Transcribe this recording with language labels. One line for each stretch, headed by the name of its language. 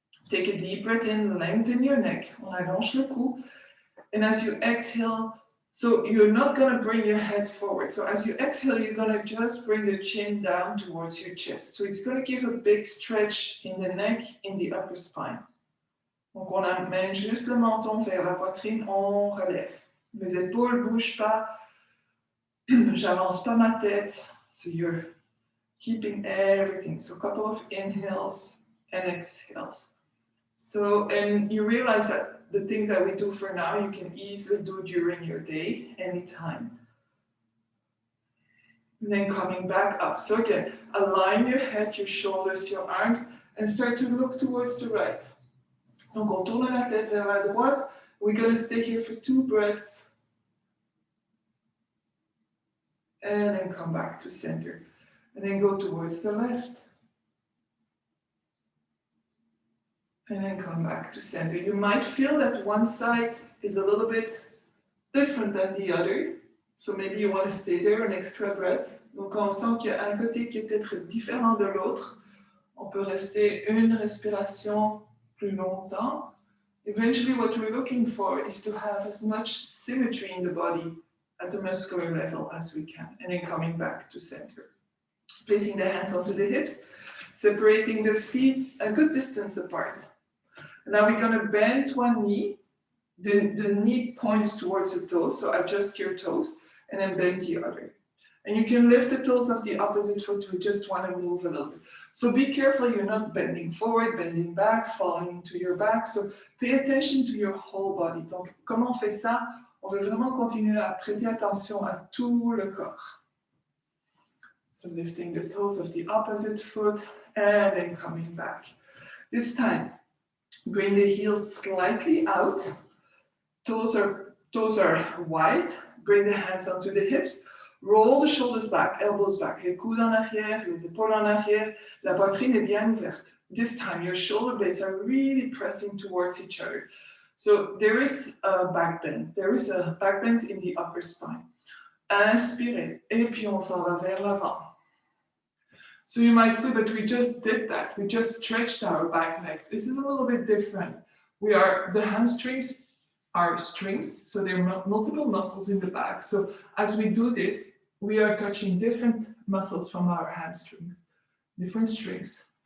English: Take a deep breath in, lengthen your neck.
French: On allonge le cou.
English: And as you exhale, so you're not going to bring your head forward. So as you exhale, you're going to just bring the chin down towards your chest. So it's going to give a big stretch in the neck, in the upper spine.
French: Donc on amène juste le menton vers la poitrine, on relève. Mes épaules ne bougent pas. J'avance pas ma tête.
English: So you're keeping everything. So a couple of inhales and exhales. So, and you realize that the things that we do for now, you can easily do during your day, anytime. And then coming back up. So again, align your head, your shoulders, your arms, and start to look towards the right.
French: Donc on tourne la tête vers la droite.
English: We're going to stay here for 2 breaths. And then come back to center. And then go towards the left. And then come back to center. You might feel that one side is a little bit different than the other. So maybe you want to stay there an extra breath.
French: Donc quand on sent qu'il y a un côté qui est peut-être différent de l'autre, on peut rester une respiration plus longtemps.
English: Eventually, what we're looking for is to have as much symmetry in the body at the muscular level as we can, and then coming back to center. Placing the hands onto the hips, separating the feet a good distance apart. Now we're going to bend one knee. The knee points towards the toes, so adjust your toes, and then bend the other. And you can lift the toes of the opposite foot. We just want to move a little bit. So be careful you're not bending forward, bending back, falling into your back. So pay attention to your whole body.
French: Donc, comment on fait ça? On veut vraiment continuer à prêter attention à tout le corps.
English: So lifting the toes of the opposite foot and then coming back. This time, bring the heels slightly out. Toes are wide. Bring the hands onto the hips. Roll the shoulders back, elbows back,
French: les coudes en arrière, les épaules en arrière, la poitrine est bien ouverte.
English: This time your shoulder blades are really pressing towards each other. So there is a back bend. There is a back bend in the upper spine.
French: Inspirez, et puis on s'en va vers l'avant.
English: So you might say, but we just did that. We just stretched our back legs. This is a little bit different. The hamstrings are strings, so there are multiple muscles in the back. So as we do this, we are touching different muscles from our hamstrings, different strings.